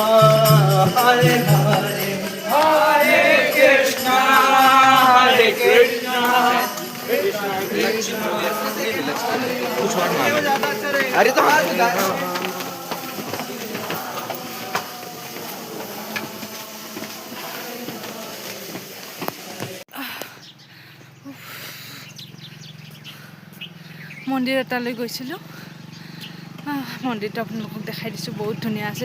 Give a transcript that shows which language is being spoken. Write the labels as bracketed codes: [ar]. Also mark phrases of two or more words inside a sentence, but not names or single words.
[sa] Hare Hare, Hare Krishna, Hare Krishna, Krishna Krishna, Hare [hi] तो हाथ मिला। [as] মন্দিৰ এটালৈ গৈছিলোঁ, মন্দিৰটো আপোনালোকক দেখাই দিছোঁ, বহুত ধুনীয়া আছিল।